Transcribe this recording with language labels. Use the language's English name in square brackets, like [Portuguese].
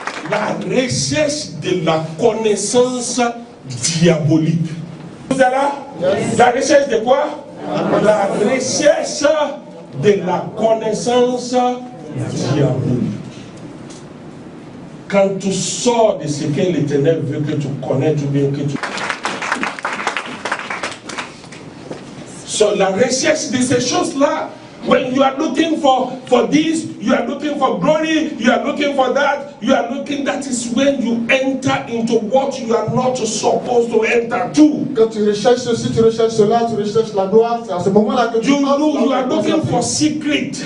[French] La recherche de la connaissance diabolique. Vous êtes là? Yes. La recherche de quoi? La recherche de la connaissance diabolique. Quand tu sors de ce que l'Éternel veut que tu connaisses, ou bien que tu... [English] So, [French] la recherche de ces choses-là, [English] when you are looking for this, you are looking for glory, you are looking for that, you are looking, that is when you enter into what you are not supposed to enter to. [French] Quand tu recherches ceci, tu recherches cela, tu recherches la gloire, c'est à ce moment-là que tu [English] you are looking for secret.